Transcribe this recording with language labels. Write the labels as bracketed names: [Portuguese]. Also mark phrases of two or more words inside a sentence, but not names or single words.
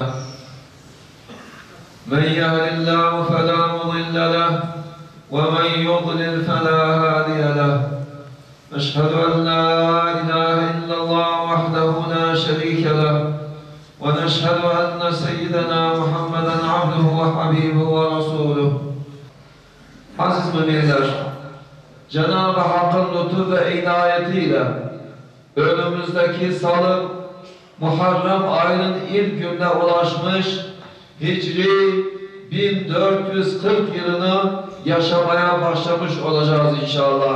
[Arabic] من يهد الله فلا مضل له ومن يضلل فلا هادي له. أشهد أن لا إله إلا الله وحده لا شريك له ونشهد أن سيدنا محمدا عبده وحبيبه ورسوله. [Turkish] Aziz müminler, Cenab-ı Hakk'ın lütfu ve inayetiyle önümüzdeki salı Muharrem ayının ilk gününe ulaşmış, Hicri 1440 yılını yaşamaya başlamış olacağız inşallah.